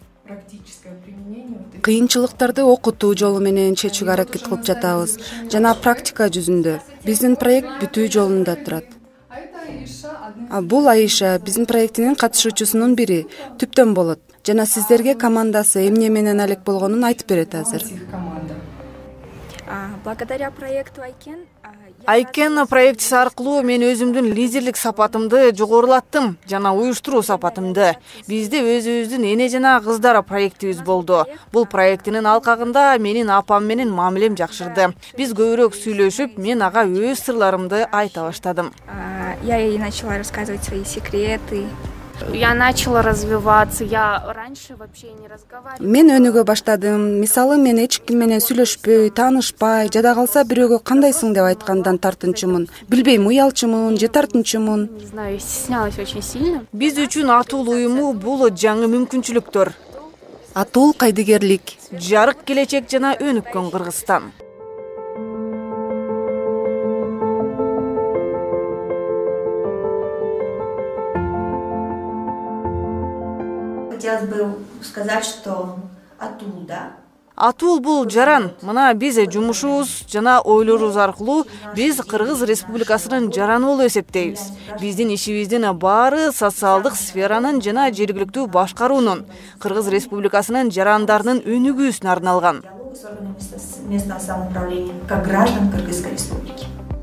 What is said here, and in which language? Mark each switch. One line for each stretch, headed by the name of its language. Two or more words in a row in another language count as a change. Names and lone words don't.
Kyrgyz: Кыйынчылыктарды окутуу жолу менен чечүүгө аракет кылып жатабыз. Жана практика жүзүндө биздин проект бүтүү жолунда турат. Бул Аиша биздин проектинин катышуучусунун бири, түптөн болот. Жана сиздерге командасы эмне менен алек болгонун айтып берет азыр.
Russian: Благодаря проекту
Kyrgyz: Айкен проектisi аркылуу мен өзүмдүн лидерлик сапатымды жогорулаттым жана уюштуруу сапатымды. Бизде өзүбүздүн эне жана кыздар проектибиз болду. Бул проектинин алкагында менин апам менен мамилем жакшырды. Биз көбүрөөк сүйлөшүп, мен ага өз сырларымды айта баштадым.
Russian: Я ей начала рассказывать свои секреты. Я начала развиваться. Я раньше вообще не разговаривала.
Kyrgyz: Мен өнүгө баштадым. Мисалы, мен эч ким менен сүйлөшпөй, таанышпай, жада калса бирөөгө кандайсың деп айткандан тартынчумун. Билбейм, уялчумун, же тартынчумун.
Russian: Не знаю, стеснялась очень сильно.
Kyrgyz: Биз үчүн Атул уюму бул жаңы мүмкүнчүлүктөр. Атул кайдыгерлик. Жарык келечек жана өнүккөн Кыргызстан.
Russian: Хотелось бы сказать, что Атул, да?
Kyrgyz: Атул бул жаран. Мына биз жумушубуз жана ойлорубуз аркылуу биз Кыргыз Республикасынын жараны болуп эсептейбиз. Биздин ишибиздин баары социалдык сферанын жана жергиликтүү башкаруунун, Кыргыз Республикасынын жарандарынын өнүгүүсүнө арналган.
Russian: Местного самоуправления, как граждан Кыргызской Республики.